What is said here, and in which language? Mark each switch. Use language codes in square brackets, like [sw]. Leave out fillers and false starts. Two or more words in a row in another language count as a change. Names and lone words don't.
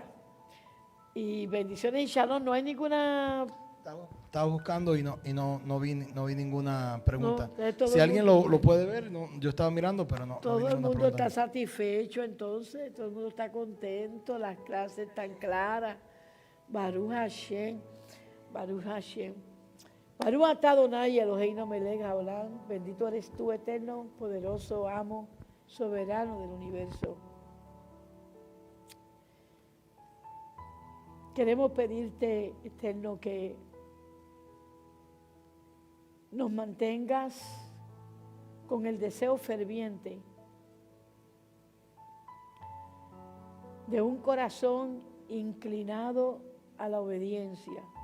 [es] Y bendiciones y shalom, no hay ninguna... Estaba buscando y no vi ninguna pregunta. No, si alguien lo puede ver, yo estaba mirando, pero no. Todo vi el ninguna mundo pregunta. está satisfecho, entonces, todo el mundo está contento, las clases están claras. [he] ברוך השם ברוך השם. ברוך אתה אדוני אלוהינו מלך העולם, [es] bendito eres tú, eterno, poderoso, amo, soberano del universo. Queremos pedirte, eterno, que nos mantengas con el deseo ferviente de un corazón inclinado a la obediencia.